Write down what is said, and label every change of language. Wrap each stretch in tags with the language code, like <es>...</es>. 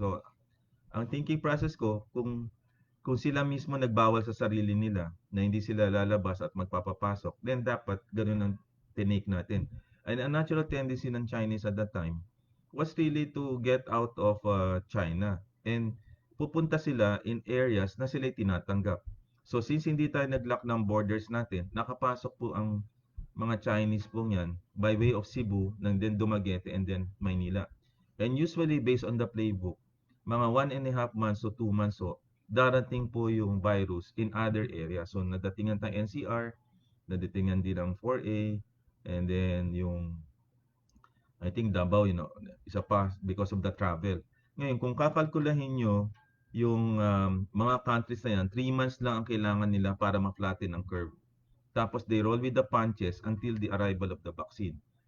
<tl>So, ang thinking process ko, kung sila mismo nagbawal sa sarili nila na hindi sila lalabas at magpapapasok, then dapat ganun ang tinake natin.</tl> <en>And a natural tendency ng Chinese at that time was really to get out of China.</en> <tl>And pupunta sila in areas na sila tinatanggap. So since hindi tayo nag-lock ng borders natin, nakapasok po ang mga Chinese po yan</tl> <en>by way of Cebu,</en> <tl>and then Dumaguete, and then Maynila.</tl> <en>And usually based on the playbook, mga 1.5 months to 2 months so,</en> <tl>darating po yung virus</tl> <en>in other areas.</en> <tl>So nadatingan tayong NCR, nadatingan din ang 4A, and then yung I think Davao, isa pa because of the travel. Ngayon, kung kakalkulahin nyo yung mga countries na yan, 3 months lang ang kailangan nila para ma-flatten ang curve.</tl> <en>Tapos they roll with the punches until the arrival of the vaccine.</en>